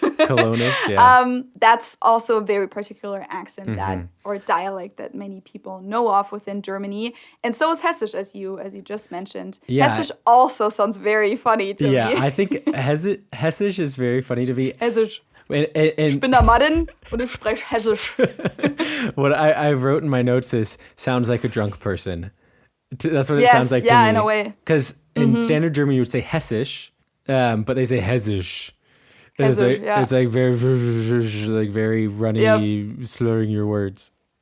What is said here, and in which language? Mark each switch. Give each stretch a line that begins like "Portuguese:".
English: No clue. Colonisch, yeah. That's also a very particular accent that or dialect that many people know of within Germany, and so is Hessisch, as you just mentioned. Yeah. Hessisch also sounds very funny to me. Yeah, I think Hessisch is very funny to me. Hessisch.
German: Ich bin der Madden und ich spreche Hessisch.
English: What I wrote in my notes is sounds like a drunk person. That's what it sounds like to me. Yeah, in a way. Because in standard German you would say Hessisch, but they say Hessisch. It's like very runny, slurring your words.